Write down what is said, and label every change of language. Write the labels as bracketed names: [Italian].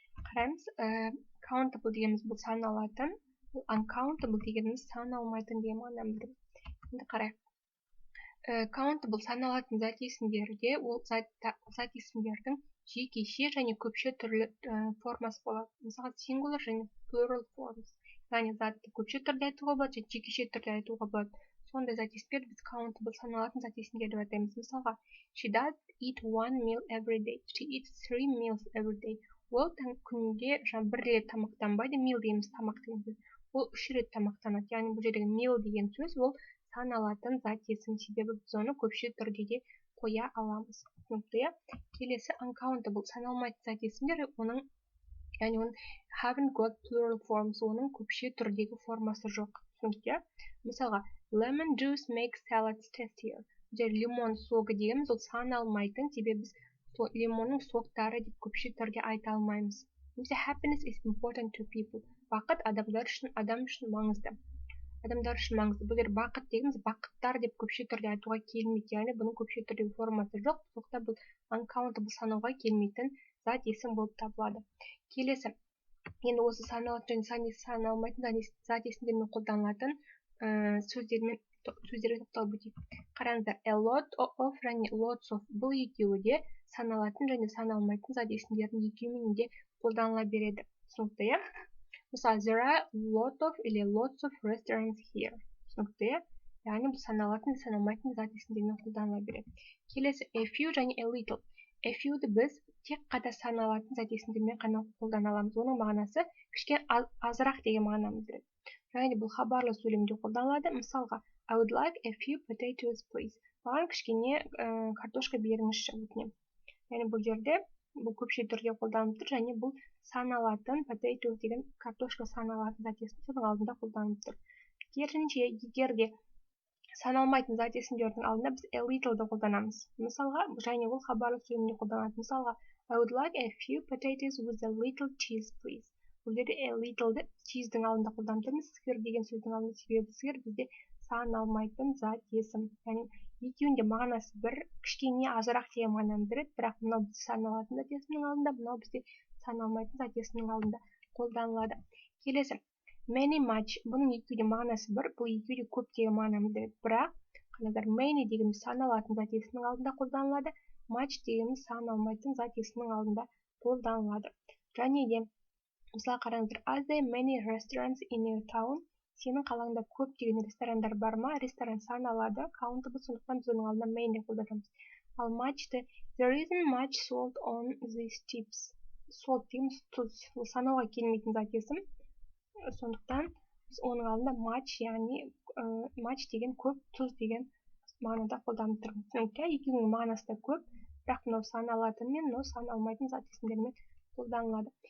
[Kazakh] Қараймыз, countable дегеніміз бұл саналатын, uncountable дегеніміз саналмайтын деген мағынаны білдіреді. Енді қарайық. Countable саналатын зат есімдерде ол зат есімдердің жекеше және көпше түрлі формасы болады. Мысалы, singular және plural forms. Яғни затты көпше түрде айтуға болады, және жекеше түрде айтуға болады. Сондай зат есімдер біз countable саналатын зат есімдер деп атаймыз. Мысалға, [English] she does eat one meal every day. She eats 3 meals every day. [Kazakh] Ол күнде бір рет тамақтанбайды, meal дейміз тамақ деген сөз. Ол 3 рет тамақтанады. Яғни бұл жердегі meal деген сөз ол саналатын зат есім, себебі біз оны көпше түрде де қоя аламыз. Келесі uncountable саналмайтын зат есімдер, яғни оның [English] haven't got plural forms, [Kazakh] оның көпше түрдегі формасы жоқ. Мысалға, [English] lemon juice makes salads tastier. [Kazakh] Лимон соғы дегеніміз ол саналмайтын, себебі біз лимонның соқтары деп көпше түрде айта алмаймыз. [English] Happiness is important to people. [Kazakh] Бақыт адам үшін маңызды. Бұл жер бақыт дегеніміз бақыттар деп көпше түрде айтуға келмейді, яғни бұның көпше түрдегі формасы жоқ. Сондықтан бұл uncountable санауға келмейтін зат есім болып табылады. Келесі, енді осы саналатын және саналмайтын зат есімдермен қолданылатын сөздерге тоқталып өтейік. Қараңыздар, a lot of және lots of бұл екеуі де саналатын және саналмайтын зат есімдердің екеуімен де қолданыла береді. Түсінікті, иә? Мысалы, [English] there are lot of или lots of restaurants here. [Kazakh] Түсінікті, иә? Яғни бұл саналатын және саналмайтын зат есімдермен қолданыла береді. Келесі, a few және a little. A few-ді біз тек қана саналатын зат есімдермен ғана қолдана аламыз. Оның мағынасы кішкене азырақ деген мағынаны білдіреді. Және бұл хабарлы сөйлемде қолданылады. Мысалға, [English] I would like a few potatoes, please. [Kazakh] Маған кішкене картошка беріңізші, өтінемін. Яғни бұл жерде бұл көпше түрде қолданылып тұр, және бұл саналатын potatoes деген картошка саналатын зат есімдердің алдында қолданылып тұр. Керісінше, егер де саналмайтын зат есімдердің алдында біз a little-ды қолданамыз. Мысалға, және ол хабарлы сөйлемде қолданылады. Мысалға, [English] I would like a few potatoes with a little cheese, please. [Kazakh] Бұл жерде a little-ді cheese-дің алдында қолданып тұрмыз. Сыр деген сөздің алдында, себебі сыр бізде саналмайтын зат есім. Яғни екеуінде мағынасы бір, кішкене азырақ деген мағынаны білдіреді, бірақ мынау бізде саналатын зат есімнің алдында, мынау бізде саналмайтын зат есімнің алдында қолданылады. Келесі, many, much. Бұның екеуінде мағынасы бір, бұл екеуде көп деген мағынаны білдіреді. Бірақ, қараңыздар, many дегеніміз саналатын зат есімнің алдында қолданылады, much дегеніміз саналмайтын зат есімнің алдында қолданылады. Және де, мысалы қараңыздар, [English] are there many restaurants in your town? [Kazakh] Сенің қалаңда көп деген ресторандар бар ма? Ресторан саналады, countable, сондықтан біз оның алдында many қолданамыз. Ал much-ті, [English] there isn't much salt on these chips. [Kazakh] Salt дейміз тұз, ол санауға келмейтін зат есім. Сондықтан біз оның алдында much, яғни much деген көп, тұз деген мағынада қолданып тұрмыз. Екеуінің мағынасы да көп, бірақ мынау саналатын мен мынау саналмайтын зат есімдермен қолданылады.